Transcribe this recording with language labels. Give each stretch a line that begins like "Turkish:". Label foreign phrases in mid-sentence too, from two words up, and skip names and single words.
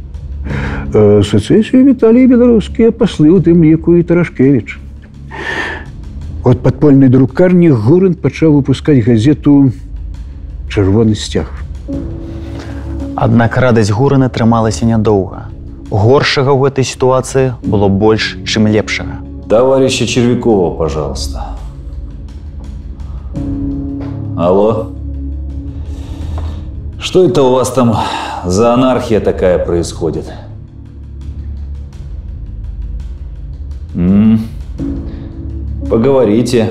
Belarusian: Сецесію віталі і беларускія паслы, у тым ліку і Тарашкевич. От падпольнай друкарні Гурин пачаў выпускаць газету «Чырвоны сцяг». Аднак радасць Гурина трымалася нядоўга. Горшага ў гэтай сітуацыі было больш, чым лепшага.
Russian: Товарища Червякова, пожалуйста. Алло? Что это у вас там за анархия такая происходит? Поговорите.